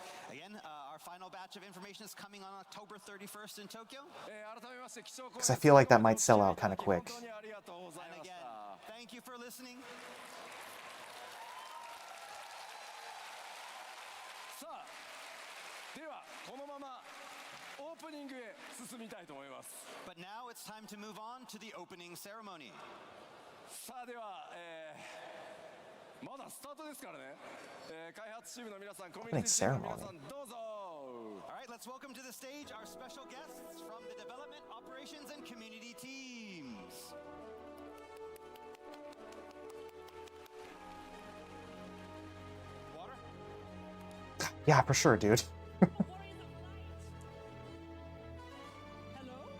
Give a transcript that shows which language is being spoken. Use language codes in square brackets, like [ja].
[en] Again, our final batch of information is coming on October 31st in Tokyo. Because I feel like that might sell out kind of quick. And again, thank you for listening. [ja] さあ、ではこのままオープニングへ進みたいと思います。 But now it's time to move on to the opening ceremony. さあでは、まだスタートですからね。開発チームの皆さん、コミュニティチームの皆さん、どうぞ。 [en] All right, let's welcome to the stage our special guests from the development, operations, and community teams. Water? Yeah, for sure, dude. Hello?